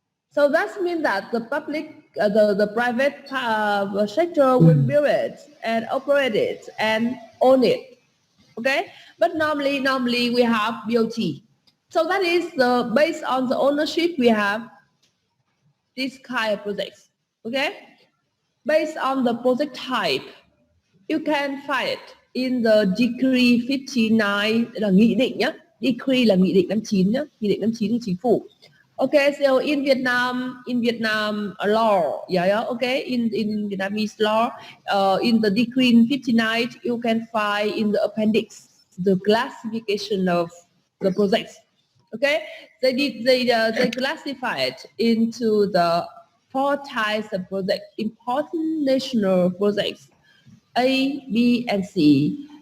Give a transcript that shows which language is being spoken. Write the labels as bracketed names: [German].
[English] So that means that the public, the private sector will build it and operate it and own it. Okay, but normally we have BOT. So that is based on the ownership we have this kind of projects. Okay, based on the project type, you can find it. in the decree 59 [Vietnamese] là nghị định nhá, decree là nghị định 59 nhá, nghị định 59 của chính phủ. [English] Okay, so in Vietnam law, yeah, okay, in Vietnamese law, in the decree 59, you can find in the appendix the classification of the projects. Okay, they classify it into the 4 types of projects: important national projects, A, B, and C.